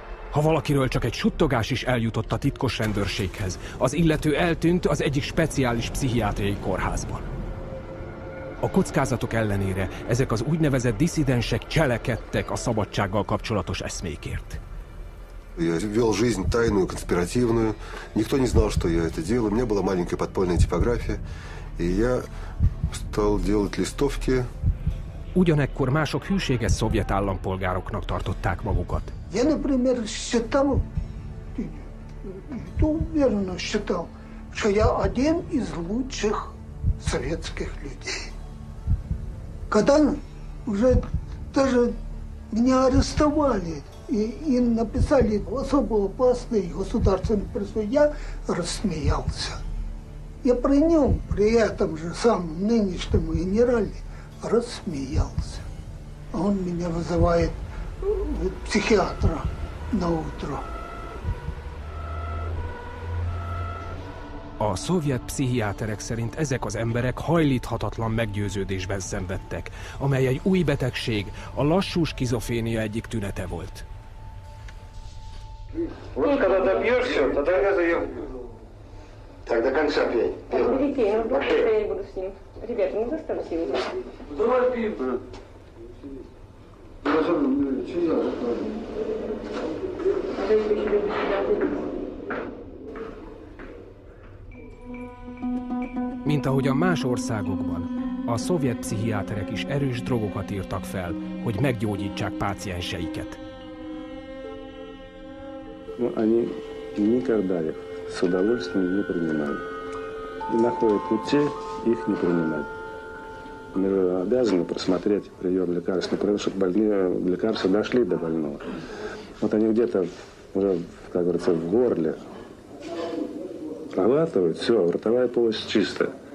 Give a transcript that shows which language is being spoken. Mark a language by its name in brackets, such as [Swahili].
[Hungarian] Ha valakiről csak egy suttogás is eljutott a titkos rendőrséghez, az illető eltűnt az egyik speciális pszichiátriai kórházban. A kockázatok ellenére ezek az úgynevezett disszidensek cselekedtek a szabadsággal kapcsolatos eszmékért. [Russian] Я вел жизнь тайную, конспиративную. Никто не знал, что я это делаю. У меня была маленькая подпольная типография, и я стал делать листовки. [Hungarian] Ugyanekkor mások hűséges szovjet állampolgároknak tartották magukat. [Russian] Я, например, считал, уверенно считал, что я один из лучших советских людей. Когда уже даже меня арестовали и написали особо опасный государственный призыв, я рассмеялся. Я при нем, при этом же самом нынешнем генерале, рассмеялся. Он меня вызывает [Hungarian] pszichiátra na útra. A szovjet pszichiáterek szerint ezek az emberek hajlíthatatlan meggyőződésben szenvedtek, amely egy új betegség, a lassú skizofrénia egyik tünete volt. [Russian] Вот когда допьешь все, тогда я заем. Так, до конца пей. Перепей, я не буду с ним. Ребята, не заставьте его. Давай пей. [Hungarian] Mint ahogyan más országokban, a szovjet pszichiáterek is erős drogokat írtak fel, hogy meggyógyítsák pácienseiket. [Russian] Они никогда их с удовольствием не принимали. И находят пути их не принимать. Мы же обязаны просмотреть прием лекарств, чтобы больные лекарства дошли до больного. Вот они где-то уже, как говорится, в горле проглатывают, все, ротовая полость чистая.